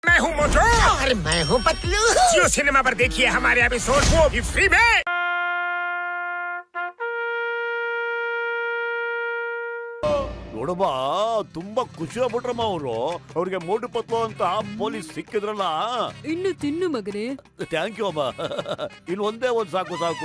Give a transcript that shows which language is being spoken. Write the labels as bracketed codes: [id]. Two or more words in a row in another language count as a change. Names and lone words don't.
[hi] हूँ मोटू और मैं हूँ पतलू। जियो सिनेमा पर देखिए हमारे एपिसोड, वो भी फ्री में। [kn] ನೋಡಮ್ಮ, ತುಂಬಾ ಖುಷಿ ಆಗ್ಬಿಟ್ರಮ್ಮ ಅವರು. ಅವ್ರಿಗೆ ಮೋಟು ಪತ್ಲು ಅಂತ ಪೊಲೀಸ್ ಸಿಕ್ಕಿದ್ರಲ್ಲ. ಇನ್ನು ತಿನ್ನು ಮಗನೇ. [en] thank you [kn] ಅಮ್ಮ. ಇನ್ನು ಒಂದೇ ಒಂದ್ ಸಾಕು ಸಾಕು.